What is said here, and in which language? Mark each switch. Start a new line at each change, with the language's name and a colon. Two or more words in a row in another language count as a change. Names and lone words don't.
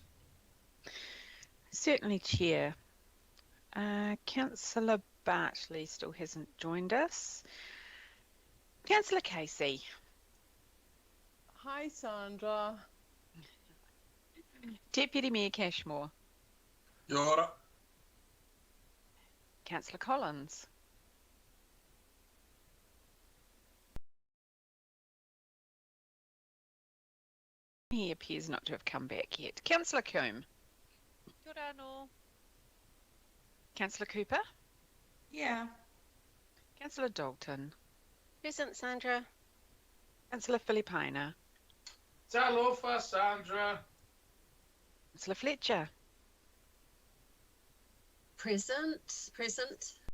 English: Certainly, Chair. Councillor Bartley still hasn't joined us. Councillor Casey. Hi, Sandra. Deputy Mayor Cashmore.
Māori: Kia ora.
English: Councillor Collins. He appears not to have come back yet. Councillor Coombe.
Māori: Kia ora anō.
English: Councillor Cooper. Yeah. Councillor Dalton. Present, Sandra. Councillor Filipina. Talofa, Sandra. Councillor Fletcher. Present. Present.